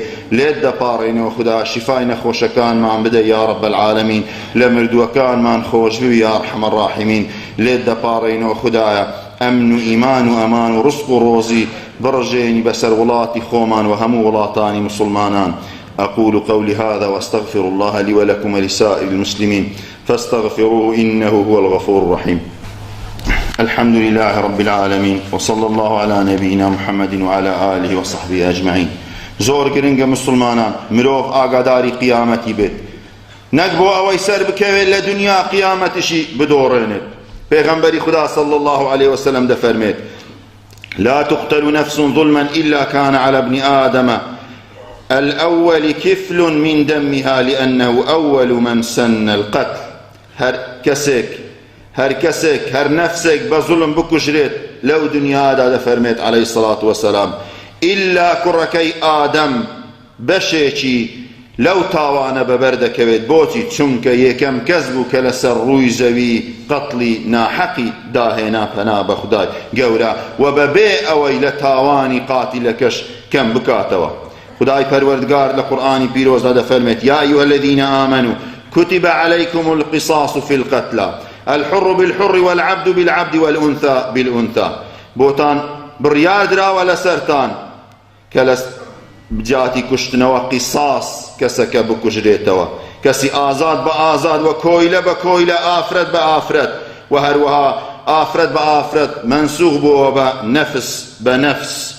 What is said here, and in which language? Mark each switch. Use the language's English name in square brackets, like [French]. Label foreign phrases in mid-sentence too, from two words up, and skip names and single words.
[Central Kurdish] لێت دەپاڕێنەوە خوددا شیفای نەخۆشەکانمان بدەی [Arabic] یا رب العالمین، [Central Kurdish] لە مردووەکانمان خۆش بوی [Arabic] یا ئەرحەم الراحیمین. [Central Kurdish] لێت دەپاڕێنەوە خوددایە ئەمن و ئیمان و ئەمان و ڕزق و ڕۆزی بڕژێنی بەسەر وڵاتی خۆمان و هەموو وڵاتانی مسلمانان. [Arabic] أقول قولي هذا وأستغفر الله لي ولكم ولسائر المسلمين فاستغفروه إنه هو الغفور الرحيم. الحمد لله رب العالمين وصلى الله على نبينا محمد وعلى آله وصحبه أجمعين. [Central Kurdish] زۆر گرنگە مسلمانان مرۆڤ ئاگاداری قیامەتی بێت، نەک بۆ ئەوەی سەر بکەوێت لە دنیا قیامەتیشی بدۆڕێنێت. پێغەمبەری خوددا [Arabic] صلی الله علیه وسلم [Central Kurdish] دەفەرمێت [Arabic] لا تقتل نفس ظلما إلا كان على ابن آدم الأول كفل من دمها لأنه أول من سن القتل. [Central Kurdish] هر کەسێک هەر نەفسێک بە زوڵم بکوژرێت لەو دنیادا دەفەرمێت [Arabic] عەلەیهی سەڵات وەسەلام [Central Kurdish] ئیلا کوڕەکەی ئادەم بەشێکی لەو تاوانە بەبەر دەکەوێت. بۆچی؟ چونکە یەکەم کەس بوو کە لەسەر ڕووی زەوی قەتڵی ناحەقی داهێنا، پەنا بە خودای گەورە، و بەبێ ئەوەی لە تاوانی قاتیلەکەش کەم بکاتەوە. خدای پەروەردگار لە قورئانی پیرۆزدا دەفەرمێت [Arabic] یا ئەیها الذین آمنوا كتب عليكم القصاص في القتلى الحر بالحر والعبد بالعبد والأنثى بالأنثى. [Central Kurdish] بۆتان بڕیار دراوە لەسەرتان کە لە بجاتی کوشتنەوە قیساس کەسەکە بکوژرێتەوە، کەسی ئازاد بە ئازاد و کۆیلە بە کۆیلە، ئافرەت بە ئافرەت، و هەروەها ئافرەت بە ئافرەت منسوخ بووە بە نەفس بە نەفس.